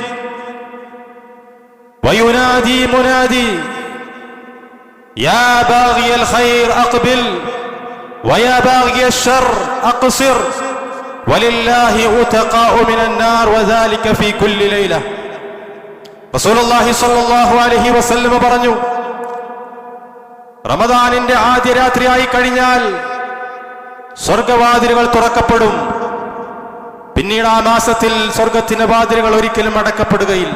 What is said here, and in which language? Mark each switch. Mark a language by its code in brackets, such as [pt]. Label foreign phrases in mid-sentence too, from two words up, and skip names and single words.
[ar] وينادي منادي يا باغي الخير أقبل ويا باغي الشر أقصر ولله عتقاء من النار وذلك في كل ليلة. رسول الله صلى الله عليه وسلم [ml] പറഞ്ഞു, റമദാനിന്റെ ആദ്യ രാത്രിയായി കഴിഞ്ഞാൽ സ്വർഗവാതിലുകൾ തുറക്കപ്പെടും. പിന്നീട് ആ മാസത്തിൽ സ്വർഗത്തിന്റെ വാതിലുകൾ ഒരിക്കലും അടക്കപ്പെടുകയില്ല.